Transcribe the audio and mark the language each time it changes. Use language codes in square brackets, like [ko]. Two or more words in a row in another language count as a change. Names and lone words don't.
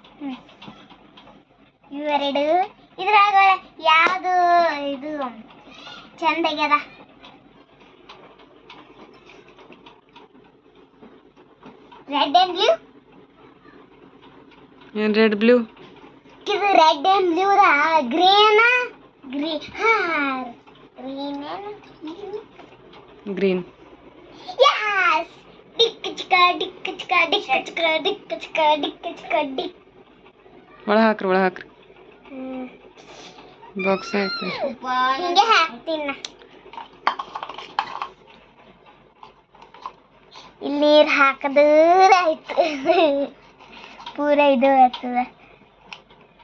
[kn] ಇವೆರಡು ಇದ್ರಾಗ ಯಾವುದು ಇದು ಚಂದ ಆಗ್ಯದ [en] red and blue. ಏನು red blue? ಇದು red and blue green ಗ್ರೀನ್. Yes! Dick chicka dick chicka dick chicka dick chicka dick chicka dick. [kn] ಒಳ ಹಾಕ್ರಿ ಒಳ ಹಾಕ್ರಿ. ಬಾಕ್ಸ್ ಹಾಕ್ರಿ. ಹಿಂಗೆ ಹಾಕ್ತೀನಿ ನಾ. ಇಲ್ಲಿ ನೀರು ಹಾಕಿದ್ರೆ ಆಯ್ತು. ಪೂರ ಇದು ಆಗ್ತದ.